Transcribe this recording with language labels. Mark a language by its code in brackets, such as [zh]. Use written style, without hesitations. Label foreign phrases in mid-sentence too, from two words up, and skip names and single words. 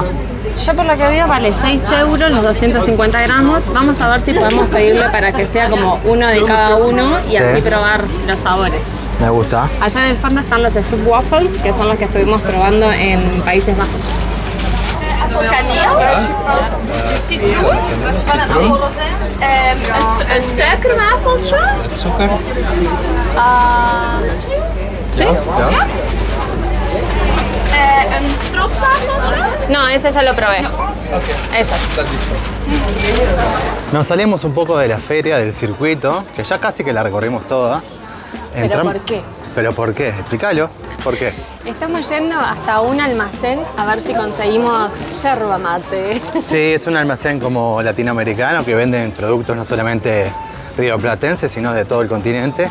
[es] Yo por lo que veo vale 6 euros los 250 gramos. Vamos a ver si podemos pedirle para que sea como uno de cada uno y así probar los sabores. Me gusta. Allá en el fondo están los Stroop Waffles, que son los que estuvimos probando en Países Bajos. [nl] kaneel, citroen, een suikerwafeltje. [de] Zucker. [es] ¿Sí? [nl] Ja. Een stroopwafeltje. [es] No, ese ya lo probé. Ese. [nl] Dat is zo. [es] Nos salimos un poco de la feria, del circuito, que ya casi que la recorrimos toda. ¿Pero por qué? ¿Pero por qué? Explícalo. ¿Por qué? Estamos yendo hasta un almacén a ver si conseguimos yerba mate. Sí, es un almacén como latinoamericano que venden productos no solamente rioplatenses, sino de todo el continente.